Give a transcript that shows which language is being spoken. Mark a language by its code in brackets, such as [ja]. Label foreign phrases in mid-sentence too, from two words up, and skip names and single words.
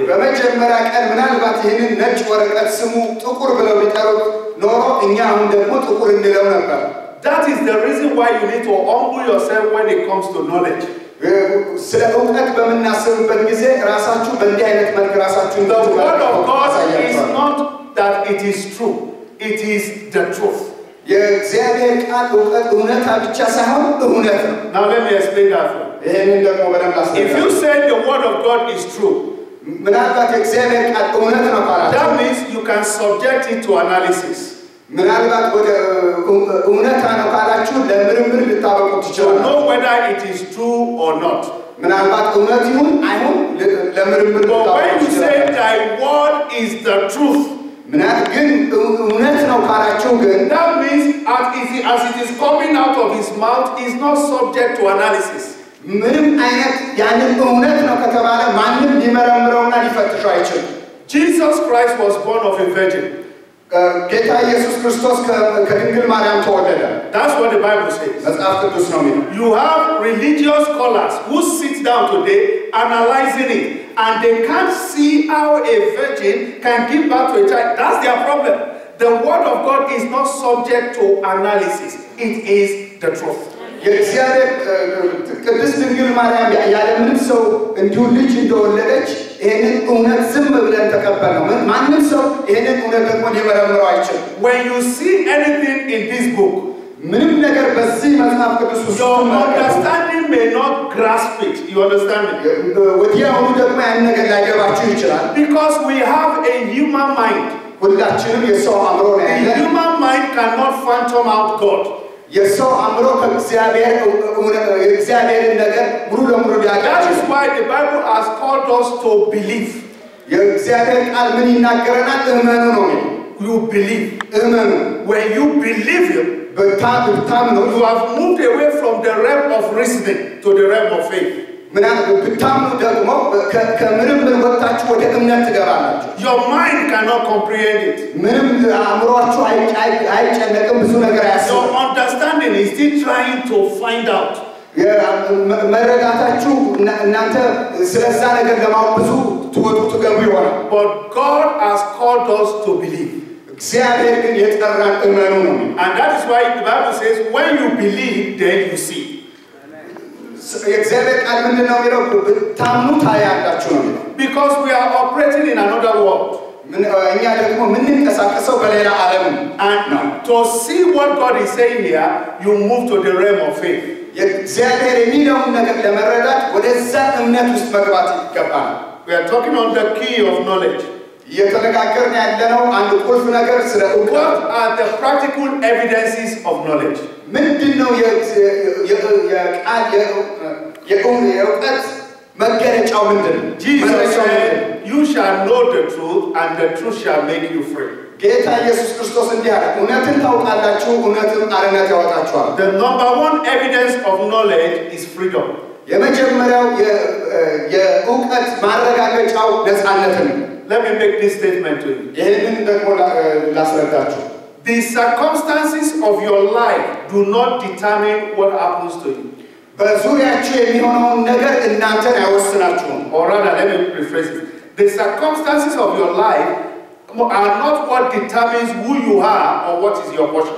[am] በመጀመሪያ ቀን ምናልባት ይህንን ነጭ ወረቀት ስሙ ጥቁር ብለው ቢጠሩት ኖሮ እኛ አሁን ደግሞ ጥቁር እንለው ነበር። [en] That is the reason why you need to humble yourself when it comes to knowledge. [am] ስለ እውቀት በመናስብበት ጊዜ ራሳችሁ በእንዲህ አይነት መልክ ራሳችሁን [en] The word of God is not that it is true, it is the truth. [am] የእግዚአብሔር ቃል እውነታ ብቻ ሳይሆን እውነት ነው። [en] Now let me explain that for you. [am] ይሄንን ደግሞ በደንብ ላስረዳ። [en] If you say the word of God is true, [am] ምናልባት የእግዚአብሔር ቃል እውነት ነው ካላችሁ [en] that means you can subject it to analysis. [am] ምናልባት ወደ እውነታ ነው ካላችሁ ለምርምር ልታበቁት [en] To [am] ትችላላችሁ። [en] know whether it is true or not. [am] ምናልባት እውነት ይሁን አይሁን ለምርምር [en] But when [am] ልታበቁት [en] you say [am] ትችላላችሁ። [en] thy word is the truth, [am] ግን እውነት ነው ካላችሁ ግን [en] that means as it is coming out of his mouth is not subject to analysis. [am] ምንም አይነት ያንን እውነት ነው ከተባለ ማንም ሊመረምረውና ሊፈትሸው አይችልም። [en] Jesus Christ was born of a virgin. [am] ጌታ ኢየሱስ ክርስቶስ ከድንግል ማርያም ተወለደ። [en] That's what the Bible says. [am] መጽሐፍ ቅዱስ ነው የሚለው። [en] You have religious scholars who sit down today analyzing it, and they can't see how a virgin can give birth to a child. That's their problem. The word of God is not subject to analysis. It is the truth. [am] የእግዚአብሔር ቅድስት ድንግል ማርያም ያለምንም ሰው እንዲሁ ልጅ እንደወለደች ይሄንን እውነት ዝም ብለን ተቀበልነው። ማንም ሰው ይሄንን እውነት ደግሞ ሊመረምረው አይችልም። [en] When you see anything in this book, [am] ምንም ነገር በዚህ መጽሐፍ ቅዱስ ውስጥ [en] your understanding may not grasp it. You understand me? [am] ወዲያውኑ ደግሞ ያን ነገር ላይገባችሁ ይችላል። [en] Because we have a human mind. [am] ሁላችንም የሰው አእምሮ ነው [en] The [am] ያለን። [en] human mind cannot phantom out God. [am] የሰው አእምሮ ከእግዚአብሔርን ነገር ሙሉ ለሙሉ ሊያውቅ [en] That is [am] አይችልም። [en] why the Bible has called us to believe. [am] የእግዚአብሔር ቃል ምን ይናገረናል? እመኑ ነው የሚለው። [en] You believe. [am] እመኑ። [en] When you believe Him, [am] ብታምኑ [en] you have moved away from the realm of reasoning to the realm of faith. [am] ብታምኑ ደግሞ ከምርምር ወጣችሁ ወደ እምነት ትገባላችሁ። [en] Your mind cannot comprehend it. [am] ምንም አእምሮአችሁ አይጨነቅም፣ ብዙ ነገር አያስብም። [en] Your understanding is still trying to find out. [am] መረዳታችሁ እናንተ ስለዛ ነገር ለማወቅ ብዙ ትወጡ ትገቡ ይሆናል። [en] But God has called us to believe. [am] እግዚአብሔር ግን የጠራን እመኑ ነው። [en] And that is why the Bible says, when you believe, then you see. [am] የእግዚአብሔር ቃል ምንድን ነው የሚለው? ብታምኑ ታያላችሁ ነው የሚለው። [en] Because we are operating in another world. [am] እኛ ደግሞ የምንንቀሳቀሰው በሌላ ዓለም ነው። [en] And to see what God is saying here, you move to the realm of faith. [am] እግዚአብሔር የሚለውን ነገር ለመረዳት ወደዛ እምነት ውስጥ መግባት ይገባል። [en] We are talking on the key of knowledge. [am] እየተነጋገርን ያለነው አንድ ቁልፍ ነገር ስለ እውቀት። [en] What are the practical evidences of knowledge? [am] ምንድነው የእውቀት መገለጫው ምንድነው? [en] Jesus said, you shall know the truth and the truth shall make you free. [am] ጌታ ኢየሱስ ክርስቶስ እንዲህ አለ፣ እውነትን ታውቃላችሁ፣ እውነትም አርነት ያወጣችኋል። [en] The number one evidence of knowledge is freedom. [am] የመጀመሪያው የእውቀት ማረጋገጫው ነፃነት ነው። [en] Let me make this statement to you. [am] ይሄንን ደግሞ ላስረዳችሁ። [en] The circumstances of your life do not determine what happens to you. [am] በዙሪያችሁ የሚሆነውን ነገር እናንተን አይወስናችሁም። [en] Or rather, let me rephrase it. The circumstances of your life are not what determines who you are or what is your portion.